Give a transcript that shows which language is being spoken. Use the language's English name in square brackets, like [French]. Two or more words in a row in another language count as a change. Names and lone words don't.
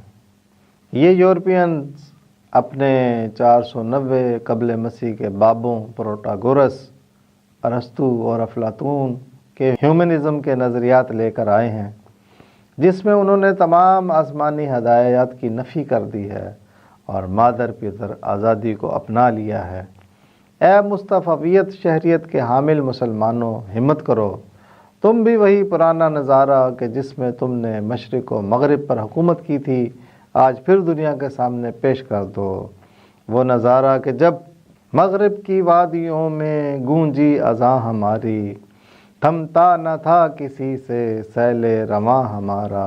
[Urdu] یہ یورپینز اپنے 490 قبل مسیح کے بابوں پروٹاگورس، ارسطو اور افلاطون کے ہیومنزم کے نظریات لے کر آئے ہیں، جس میں انہوں نے تمام آسمانی ہدایات کی نفی کر دی ہے اور مادر پدر آزادی کو اپنا لیا ہے۔ اے مصطفیت شہریت کے حامل مسلمانوں، ہمت کرو، تم بھی وہی پرانا نظارہ کہ جس میں تم نے مشرق و مغرب پر حکومت کی تھی آج پھر دنیا کے سامنے پیش کر دو۔ وہ نظارہ کہ جب مغرب کی وادیوں میں گونجی اذاں ہماری، تھمتا نہ تھا کسی سے سیل رواں ہمارا۔